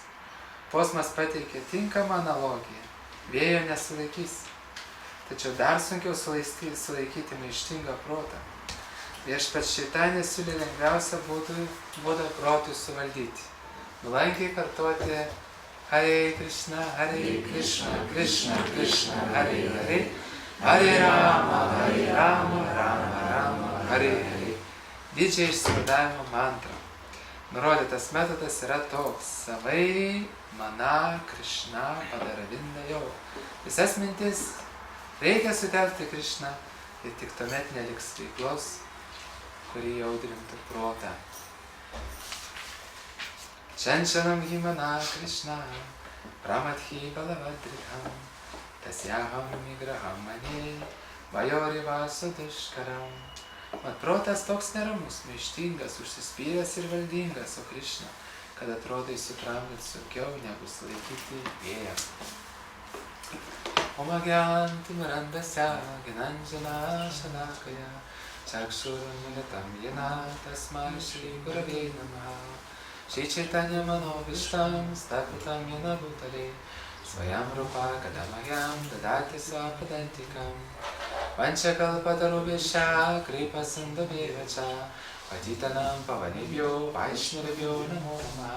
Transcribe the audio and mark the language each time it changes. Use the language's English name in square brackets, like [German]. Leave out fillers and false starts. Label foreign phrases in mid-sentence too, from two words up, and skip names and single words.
[Lithuanian] Posmas pateikė tinkamą analogiją. Vėjo nesulaikysi. Tačiau dar sunkiau sulaikyti maištingą protą. Viešpats šeitanės siūlė lengviausią būdą protui suvaldyti. Nuolankiai kartoti Hare Krishna, Krishna Krishna, Hare Hare, Hare Rama, Rama Rama, Hare Hare. Didžiai išsivadavimo mantra. Nurodytas metodas yra toks: [Sanskrit] स वै, मनः, कृष्ण, पदारविन्दयोः. [Lithuanian] Visas mintis reikia sutelkti Krishna ir tik tuomet neliks veiklos, kuri jaudrintų protą. [Sanskrit] चञ्चलं हि मनः कृष्ण प्रमाथि बलवद्दृढम् तस्याहं निग्रहं मन्ये वायोरिव सुदुष्करम्. [Lithuanian] Mat protas toks neramus, maištingas, užsispyręs ir valdingas, o Krishna, kad atrodo įsutramdyti sunkiau negu sulaikyti vėją. [Sanskrit] ॐ अज्ञानतिमिरान्धस्य ज्ञानाञ्जन शलाकया चक्षुरुन्मीलितं येन तस्मै श्री गुरवे नमः. श्री चैतन्य मनोऽभीष्टं स्थापितं येन भूतले स्वयं रूप कदा मह्यं ददाति स्वपदान्तिकम् वाञ्छाकल्पतरुभ्यश्च कृपा सिन्धुभ्य एव च पतितानां पावनेभ्यो वैष्णवेभ्यो नमो नमः.